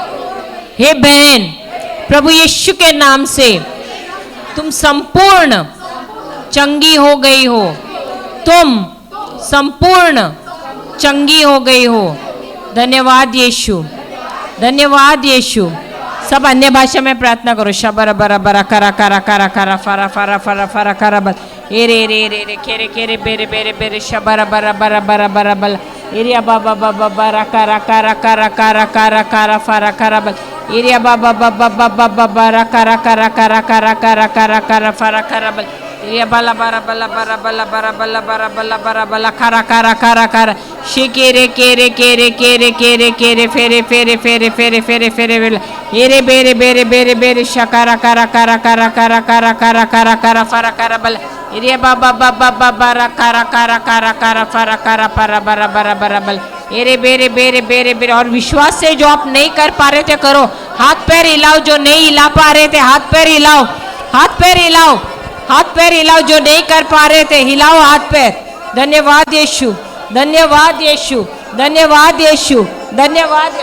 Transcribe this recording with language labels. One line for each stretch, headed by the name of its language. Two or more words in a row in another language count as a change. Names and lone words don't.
Hindi: हे बहन, प्रभु यीशु के नाम से तुम संपूर्ण चंगी हो गई हो, तुम संपूर्ण चंगी हो गई हो। धन्यवाद यीशु, धन्यवाद यीशु। सब अन्य भाषा में प्रार्थना करो। शबर बरा बरा करा करा करा करा फरा फरा फरा फरा करा बल एरे रे रे रे केरे केरे बेरे बेरे बेरे शबर बरा बरा बरा बरा बल एरिया बाबा बाबा बरा करा करा करा करा करा करा फरा करा बल एरिया बाबा बाबा बाबा बरा करा करा करा करा करा करा करा फरा करा बल एरिया बला बरा बला बरा बला बरा बला बरा बला बरा बला करा करा करा करा शिकेरे केरे केरे केरे केरे केरे फेरे फेरे फेरे फेरे फेरे फेरे एरे बेरे बेरे बेरे बेरे शकारा करा करा करा करा करा करा करा करा फरा करा बल एरिया बाबा बाबा बाबा करा करा करा करा फरा करा परा बरा बरा बरा बल एरे बेरे बेरे बेरे बेरे। और विश्वास से जो आप नहीं कर पा रहे थे करो, हाथ पैर हिलाओ, जो नहीं हिला पा रहे थे हाथ पैर हिलाओ, हाथ पैर हिलाओ, हाथ पैर हिलाओ, जो नहीं कर पा रहे थे हिलाओ हाथ पैर। धन्यवाद यीशु, धन्यवाद यीशु, धन्यवाद यीशु, धन्यवाद।